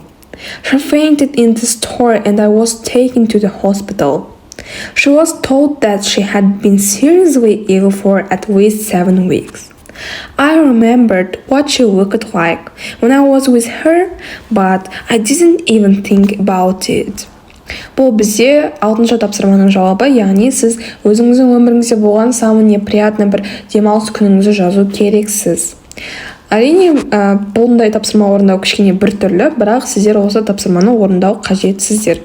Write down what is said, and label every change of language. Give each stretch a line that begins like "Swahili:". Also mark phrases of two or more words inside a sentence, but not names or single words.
English: She fainted in the store and I was taken to the hospital. She was told that she had been seriously ill for at least 7 weeks. I remembered what she looked like when I was with her, but I didn't even think about it.
Kazakh: Бұл бізде алтыншы тапсырманың жауабы, яғни сіз өзіңіздің өміріңізде болған
Russian: самый неприятный
Kazakh: бір демалыс күніңізді жазу керексіз. Әрине, бұндай тапсырма орындау кішкене бір түрлі, бірақ сіздер осы тапсырманы орындау қажетсіздер.